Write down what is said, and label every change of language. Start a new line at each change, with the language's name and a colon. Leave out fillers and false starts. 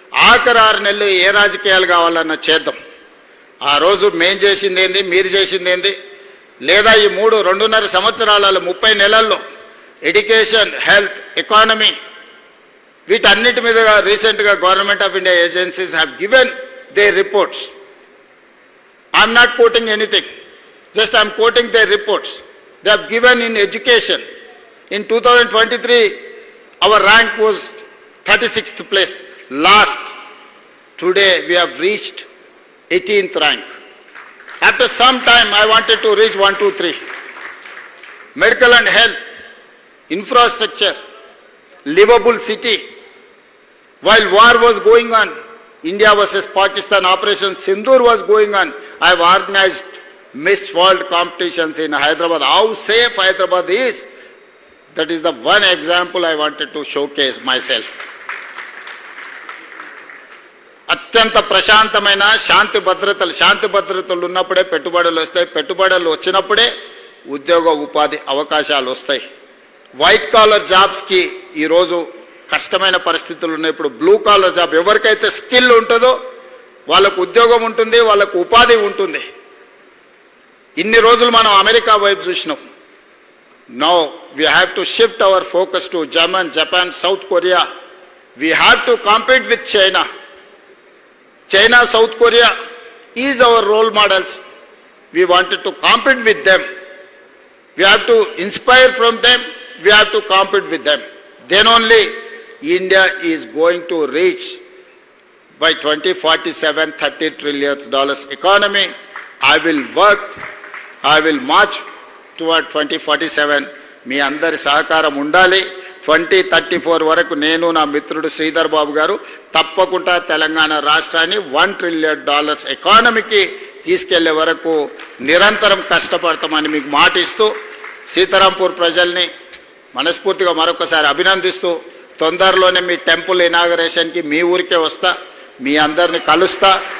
Telugu: ఆఖరి 6 నెలలు ఏ రాజకీయాలు కావాలన్నా చేద్దాం. ఆ రోజు మేం చేసింది ఏంది, మీరు చేసింది ఏంది, లేదా ఈ 2.5 సంవత్సరాలలో 30 నెలల్లో ఎడ్యుకేషన్, హెల్త్, ఎకానమీ, వీటన్నిటి మీద రీసెంట్గా
English: Government of India agencies have given their reports. I'm not quoting anything, just I'm quoting their reports. They have given in education. In 2023 our rank was 36th place. Last, today we have reached 18th rank. After some time I wanted to reach 1, 2, 3. Medical and health, infrastructure, livable city. While war was going on, India versus Pakistan, Operation Sindoor was going on, I have organized Miss World competitions in Hyderabad. How safe Hyderabad is, that is the one example I wanted to showcase myself.
Telugu: అత్యంత ప్రశాంతమైన శాంతి భద్రతలు ఉన్నప్పుడే పెట్టుబడులు వస్తాయి. పెట్టుబడులు వచ్చినప్పుడే ఉద్యోగ ఉపాధి అవకాశాలు వస్తాయి. వైట్ కాలర్ జాబ్స్కి ఈరోజు కష్టమైన పరిస్థితులు ఉన్నాయి. ఇప్పుడు బ్లూ కాలర్ జాబ్, ఎవరికైతే స్కిల్ ఉంటుందో వాళ్ళకు ఉద్యోగం ఉంటుంది, వాళ్ళకు ఉపాధి ఉంటుంది. ఇన్ని రోజులు మనం అమెరికా వైపు చూసినాం.
English: Now we have to shift our focus to Germany, Japan, South Korea. We have to compete with China. China, South Korea is our role models. We wanted to compete with them. We have to inspire from them. We have to compete with them. Then only India is going to reach by 2047 $30 trillion economy. I will work, I will march toward 2047.
Telugu: మీ అందరి సహకారం ఉండాలి. 2034 వరకు నేను, నా మిత్రుడు శ్రీధర్ బాబు గారు తప్పకుండా తెలంగాణ రాష్ట్రాన్ని $1 trillion ఎకానమీకి తీసుకెళ్లే వరకు నిరంతరం కష్టపడతామని మీకు మాటిస్తూ, సీతారాంపూర్ ప్రజల్ని మనస్ఫూర్తిగా మరొకసారి అభినందిస్తూ, తొందరలోనే మీ టెంపుల్ ఇనాగరేషన్కి మీ ఊరికే వస్తా, మీ అందరిని కలుస్తా.